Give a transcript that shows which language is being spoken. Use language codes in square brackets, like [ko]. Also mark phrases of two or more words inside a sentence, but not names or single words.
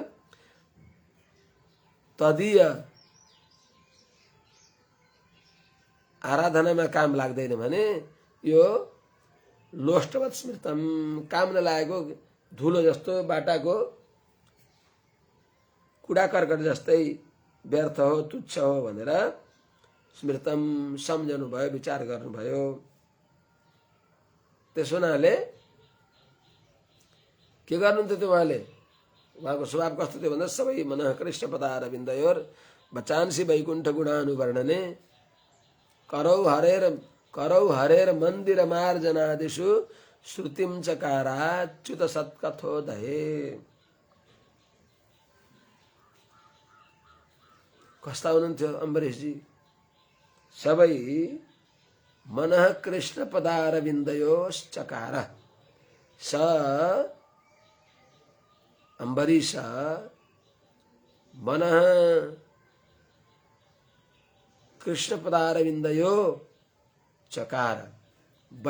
[ne] तदीय आराधनामा काम लाग्दैन भने यो [sa] लोष्टवत स्मृतम [ne] काम नलागेको धुलो जस्तो बाटाको कुडा कर्कट जस्तै व्यर्थ हो तुच्छ हो भनेर स्मृतम सम्झनु भयो, विचार गर्नुभयो। त्यसो हुनाले के गर्नुहुन्थ्यो त्यो उहाँले? उहाँको स्वभाव कस्तो थियो भन्दा [sa] सबै मनः कृष्ण पदारविन्दयोर बचांसी वैकुण्ठ गुणानुवर्णने करौ हरेर मन्दिर मार्जनादिषु श्रुतिम चकाराच्युत सत्कथोदये। [ne] कस्ता हुनुहुन्थ्यो अम्बरीशजी? [sa] सबै मनः कृष्ण पदारविन्दयोश्चकार। स अम्बरीश मनः कृष्ण पदारविन्दयो चकार वै,